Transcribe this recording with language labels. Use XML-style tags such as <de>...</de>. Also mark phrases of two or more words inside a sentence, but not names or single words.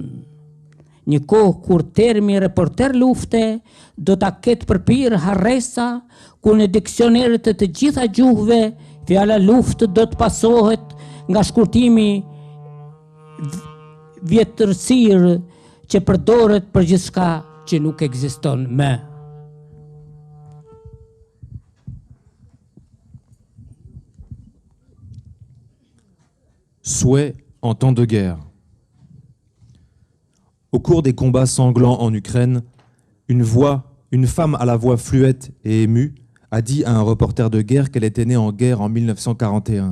<sq>Një kohë kur termi reporter lufte do ta ketë përpir harresa, ku në diksionerët e të gjitha gjuhëve fjala luftë do të pasohet nga shkurtimi vjetërsirë që përdoret për gjithçka që nuk ekziston më.</sq> <fr>Souhait en temps de guerre. Au cours des combats sanglants en Ukraine, une femme à la voix fluette et émue a dit à un reporter de guerre qu'elle était née en guerre en 1941.</fr>